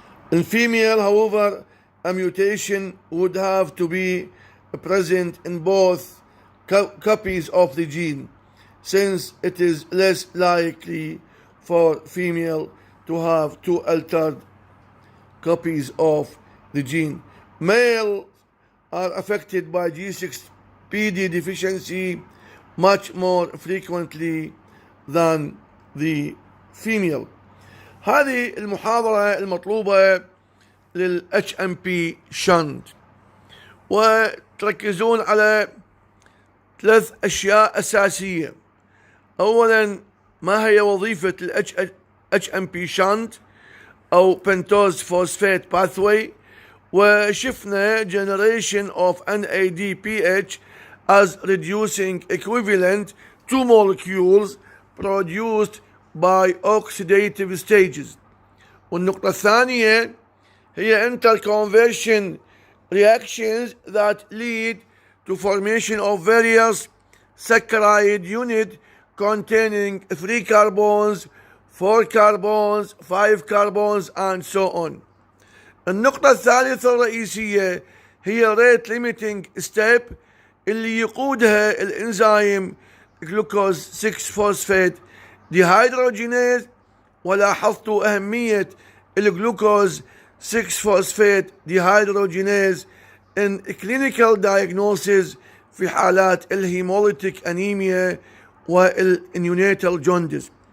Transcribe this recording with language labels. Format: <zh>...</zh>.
<en>In female, however, a mutation would have to be present in both copies of the gene, since it is less likely for female to have two altered copies of the gene. Males are affected by G6PD deficiency much more frequently than the female.</en> <ar>هذه المحاضرة المطلوبة لل HMP-SHUNT، وتركزون على ثلاث أشياء أساسية. أولا، ما هي وظيفة ال HMP-SHUNT أو</ar> <en>pentose phosphate pathway،</en> <ar>وشفنا</ar> <en>generation of NADPH as reducing equivalent to molecules produced by oxidative stages.</en> <ar>والنقطة الثانية هي</ar> <en>interconversion reactions that lead to formation of various saccharide unit containing 3 carbons, 4 carbons, 5 carbons, and so on.</en> <ar>النقطة الثالثة الرئيسية هي rate limiting step اللي يقودها الانزيم glucose 6 phosphate dehydrogenase. ولاحظتوا أهمية الجلوكوز 6 phosphate dehydrogenase</ar> <en>in clinical diagnosis</en> <ar>في حالات الهيموليتيك أنيميا والنيونيتال جونديس.</ar>